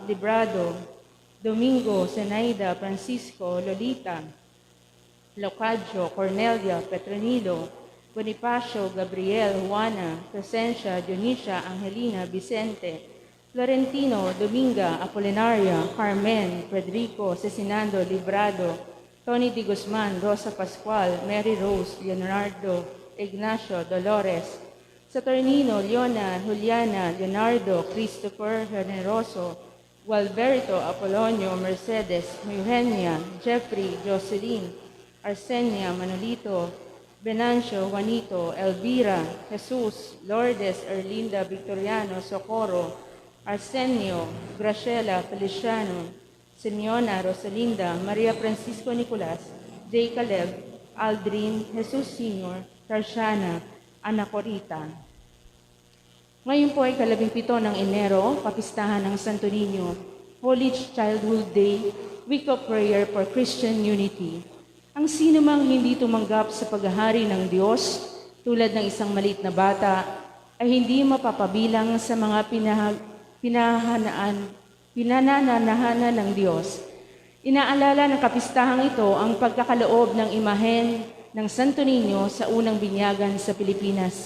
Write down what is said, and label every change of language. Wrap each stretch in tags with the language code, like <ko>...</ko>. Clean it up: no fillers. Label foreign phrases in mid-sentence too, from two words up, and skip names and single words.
<tl>Librado, Domingo, Zenaida, Francisco, Lolita, Locadio, Cornelia, Petronilo, Bonifacio, Gabriel, Juana, Crescencia, Dionisia, Angelina, Vicente, Florentino, Dominga, Apolinaria, Carmen, Federico, Cesinando, Librado, Tony Di Guzman, Rosa Pascual, Mary Rose, Leonardo, Ignacio, Dolores, Saturnino, Leona, Juliana, Leonardo, Christopher, Generoso, Gualberto, Apolonio, Mercedes, Eugenia, Jeffrey, Jocelyn, Arsenia, Manolito, Venancio, Juanito, Elvira, Jesus, Lourdes, Erlinda, Victoriano, Socorro, Arsenio, Graciela, Feliciano, Simeona, Rosalinda, Maria Francisco Nicolas, J. Caleb, Aldrin, Jesus Sr., Tarsiana, Anacorita. Ngayon po ay 17 ng Enero, kapistahan ng Santo Niño,</tl> <en>Holy Childhood Day, Week of Prayer for Christian Unity.</en> <tl>Ang sino mang hindi tumanggap sa paghahari ng Diyos, tulad ng isang maliit na bata, ay hindi mapapabilang sa mga pinananahanan ng Diyos. Inaalala ng kapistahang ito ang pagkakaloob ng imahen ng Santo Niño sa unang binyagan sa Pilipinas.</tl>